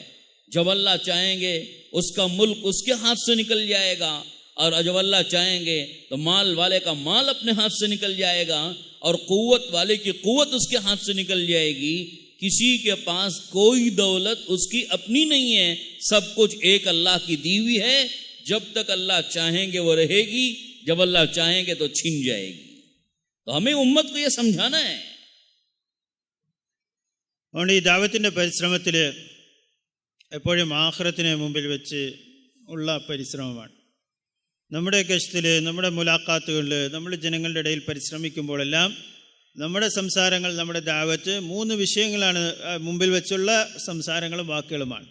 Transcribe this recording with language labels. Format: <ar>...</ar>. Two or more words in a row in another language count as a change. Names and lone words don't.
<hi>जब अल्लाह चाहेंगे उसका मुल्क उसके हाथ से निकल जाएगा, और जब अल्लाह चाहेंगे तो माल वाले का माल अपने हाथ से निकल जाएगा और कुव्वत वाले की कुव्वत उसके हाथ से निकल जाएगी. किसी के पास कोई दौलत उसकी अपनी नहीं है, सब कुछ एक अल्लाह की दी हुई है. जब तक अल्लाह चाहेंगे वो रहेगी, जब अल्लाह चाहेंगे तो छिन जाएगी. तो हमें उम्मत को ये समझाना है.</hi> <ml>അതുകൊണ്ട് ഈ ദാവത്തിൻ്റെ പരിശ്രമത്തിൽ എപ്പോഴും ആഖിറത്തിനെ മുമ്പിൽ വെച്ച് ഉള്ള പരിശ്രമമാണ്. നമ്മുടെ ഗശ്തിൽ, നമ്മുടെ മുലാഖാത്തുകളിൽ, നമ്മൾ ജനങ്ങളുടെ ഇടയിൽ പരിശ്രമിക്കുമ്പോഴെല്ലാം നമ്മുടെ സംസാരങ്ങൾ, നമ്മുടെ ദാവത്ത് 3 വിഷയങ്ങളാണ് മുമ്പിൽ വെച്ചുള്ള സംസാരങ്ങളും വാക്കുകളുമാണ്.</ml>